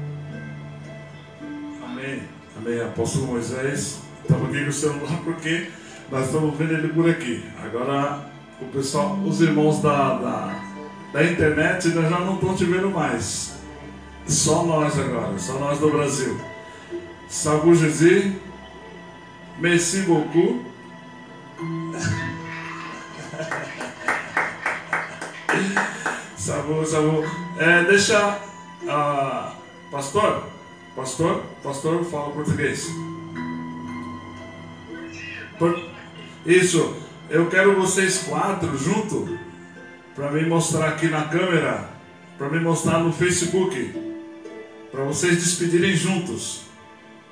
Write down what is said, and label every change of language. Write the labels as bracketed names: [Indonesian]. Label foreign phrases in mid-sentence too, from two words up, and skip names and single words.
[Portuguese] Amém. Amém. Apóstolo Moisés, estamos aqui com o celular porque nós estamos vendo ele por aqui. Agora, o pessoal, os irmãos da internet nós já não estão te vendo mais. Só nós agora, só nós do Brasil. [French] Sabu Jésus, merci beaucoup. Sabu. [Portuguese] Deixa, pastor, fala português. Isso, eu quero vocês quatro juntos para me mostrar aqui na câmera, para me mostrar no Facebook, para vocês despedirem juntos.